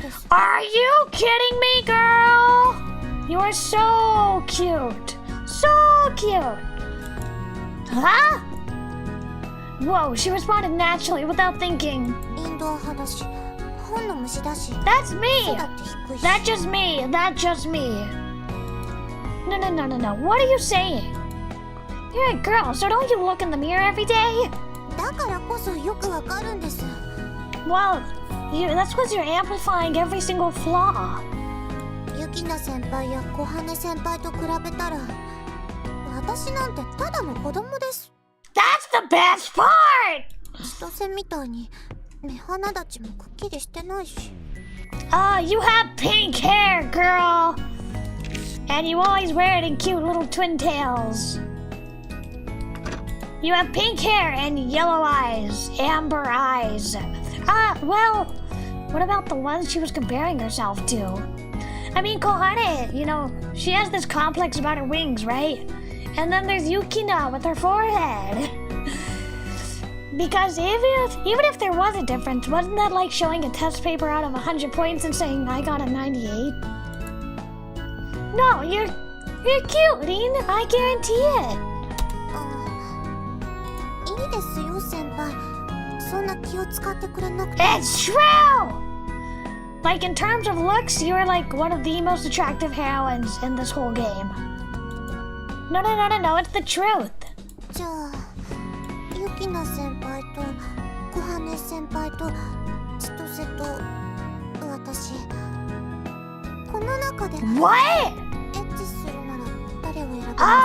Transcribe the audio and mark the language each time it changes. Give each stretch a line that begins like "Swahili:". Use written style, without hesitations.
English: Are you kidding me, girl? You are so cute. so cute. Huh? Whoa, she responded naturally without thinking.
Japanese: インドア派だし、本の虫だし。
English: That's me.
Japanese: 背だって低いし。
English: That's just me. That's just me. No. What are you saying? You're a girl, so don't you look in the mirror every day?
Japanese: だからこそよくわかるんです。
English: Well, that's because you're amplifying every single flaw.
Japanese: ユキナ先輩や小羽先輩と比べたら、私なんてただの子供です。
English: That's the best part!
Japanese: 千歳みたいに目鼻立ちもくっきりしてないし。
English: You have pink hair, girl! And you always wear it in cute little twin tails. You have pink hair and yellow eyes, amber eyes. Well, what about the ones she was comparing herself to? I mean, Kohane, you know, she has this complex about her wings, right? And then there's Yukina with her forehead. Because even if there was a difference, wasn't that like showing a test paper out of 100 points and saying I got a 98? No, you're cute, Rin. I guarantee it.
Japanese: いいですよ先輩。そんな気を使ってくれなくて。
English: It's true. Like in terms of looks, you're like one of the most attractive heroines in this whole game. No, it's the truth.
Japanese: じゃあ、ユキナ先輩と小羽先輩と千歳と私、この中で
English: What?
Japanese: エッチするなら誰を選びますか？